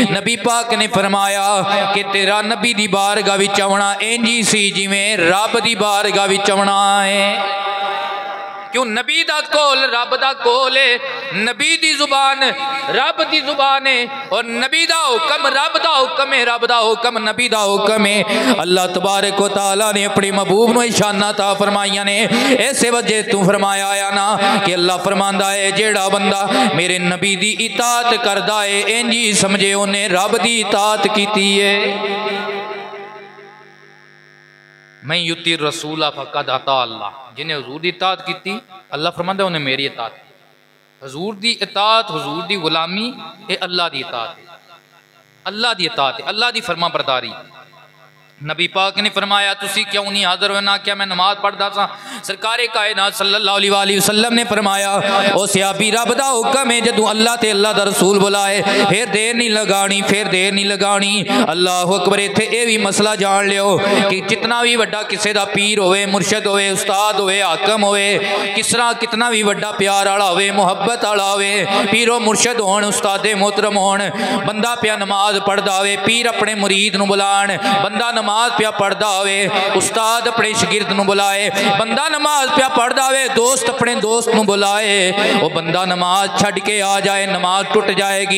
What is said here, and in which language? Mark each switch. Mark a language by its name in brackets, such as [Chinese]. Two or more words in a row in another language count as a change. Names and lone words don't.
[Punjabi] ਨਬੀ ਪਾਕ ਨੇ ਫ਼ਰਮਾਇਆ ਕਿ ਤੇਰਾ ਨਬੀ ਦੀ ਬਾਰਗਾਹ ਵਿਚ ਆਉਣਾ ਇੰਜੀ ਸੀ ਜਿਵੇਂ ਰੱਬ ਦੀ ਬਾਰਗਾਹ ਵਿਚ ਆਉਣਾ ਹੈ। ਕਿਉਂ ਨਬੀ ਦਾ ਕੋਲ ਰੱਬ ਦਾ ਕੋਲ ਹੈ, ਨਬੀ ਦੀ ਜ਼ੁਬਾਨ ਰੱਬ ਦੀ ਜ਼ੁਬਾਨ ਹੈ, ਔਰ ਨਬੀ ਦਾ ਹੁਕਮ ਰੱਬ ਦਾ ਹੁਕਮ ਹੈ, ਰੱਬ ਦਾ ਹੁਕਮ ਨਬੀ ਦਾ ਹੁਕਮ ਹੈ। [Arabic] الله تبارك وتعالى [Punjabi] ਨੇ ਅਪਣੇ ਮਹਿਬੂਬ ਨੂੰ ਸ਼ਾਨਾ ਤਾ ਫ਼ਰਮਾਈਆਂ ਨੇ। ਇਸੇ ਵਜ੍ਹਾ ਤੂ ਫ਼ਰਮਾਇਆ ਆਇਆ ਨਾ ਕਿ ਅੱਲਾਹ ਫ਼ਰਮਾਂਦਾ ਹੈ ਜੇੜ੍ਹਾ ਬੰਦਾ ਮੇਰੇ ਨਬੀ ਦੀ ਇਤਾਅਤ ਕਰਦਾ ਹੈ ਇੰਜ ਹੀ ਸਮਝੇ ਉਨ੍ਹੇਂ ਰੱਬ ਦੀ ਇਤਾਅਤ ਕੀਤੀ ਹੈ। [Arabic] من يطع الرسول فقد أطاع الله, [Punjabi] , ਜਿਨ੍ਹੇਂ ਹੁਜ਼ੂਰ ਦੀ ਇਤਾਅਤ ਕੀ ਅੱਲਾਹ ਫ਼ਰਮਾਂਦਾ ਉਨ੍ਹੇਂ ਮੇਰੀ ਇਤਾਅਤ। ਹੁਜ਼ੂਰ ਦੀ ਇਤਾਅਤ, ਹੁਜ਼ੂਰ ਦੀ ਗ਼ੁਲਾਮੀ ਏ ਅੱਲਾਹ ਦੀ ਇਤਾਅਤ ਹੈ, ਅੱਲਾਹ ਦੀ ਇਤਾਅਤ ਹੈ, ਅੱਲਾਹ ਦੀ ਫ਼ਰਮਾ ਬਰਦਾਰੀ। ਨਬੀ ਪਾਕ ਨੇ ਫ਼ਰਮਾਇਆ ਤੁਸੀ ਕਿਉਂ ਨਹੀਂ ਹਾਜ਼ਿਰ ਹੋਣਾ, ਕਿਆ ਮੈਂ ਨਮਾਜ਼ ਪੜ੍ਹਦਾ ਸਾ? ਸਰਕਾਰੇ ਕਾਇਨਾਤ [Arabic] صلى الله عليه وسلم [Punjabi] ਨੇ ਫ਼ਰਮਾਇਆ ਓ ਸਹਾਬੀ ਰੱਬ ਦਾ ਹੁਕਮ ਹੈ ਜਦੋਂ ਅੱਲਾਹ ਤੇ ਅੱਲਾਹ ਦਾ ਰਸੂਲ ਬੁਲਾਏ ਫਿਰ ਦੇਰ ਨਹੀਂ ਲਗਾਨੀ, ਫਿਰ ਦੇਰ ਨਹੀਂ ਲਗਾਨੀ। [Arabic] الله أكبر. [Punjabi] ਇੱਥੇ ਏ ਭੀ ਮਸਲਾ ਜਾਣ ਲਿਓ ਕਿ ਜਿਤਨਾ ਭੀ ਵੱਡਾ ਕਿਸੀ ਦਾ ਪੀਰ ਹੋਵੇ, ਮੁਰਸ਼ਦ ਹੋਵੇ, ਉਸਤਾਦ ਹੋਵੇ, ਹਾਕਮ ਹੋਵੇ, ਕਿਸਰਾ ਕਿਤਨਾ ਭੀ ਵੱਡਾ ਪਿਆਰ ਵਾਲਾ ਹੋਵੇ, ਮੁਹੱਬਤ ਵਾਲਾ ਹੋਵੇ, ਪੀਰੋ ਮੁਰਸ਼ਦ ਹੋਣ, ਉਸਤਾਦੇ ਮੋਹਤਰਮ ਹੋਣ, ਬੰਦਾ ਪਿਆ ਨਮਾਜ਼ ਪੜ੍ਹਦਾ ਹੋਵੇ, ਪੀਰ ਅਪਣੇ ਮੁਰੀਦ ਨੂੰ ਬੁਲਾਣ, ਬੰਦਾ ਨਮਾਜ਼ ਪਿਆ ਪੜ੍ਹਦਾ ਹੋਵੇ, ਉਸਤਾਦ ਅਪਣੇ ਸ਼ਾਗਿਰਦ ਨੂੰ ਬੁਲਾਏ, ਬੰਦਾ ਨਮਾਜ਼ ਪਿਆ ਪੜ੍ਹਦਾ ਹੋਵੇ, ਦੋਸਤ ਅਪਣੇ ਦੋਸਤ ਨੂੰ ਬੁਲਾਏ, ਵੋ ਬੰਦਾ ਨਮਾਜ਼ ਛੱਡ ਕੇ ਆ ਜਾਏ ਨਮਾਜ਼ ਟੁੱਟ ਜਾਏਗੀ।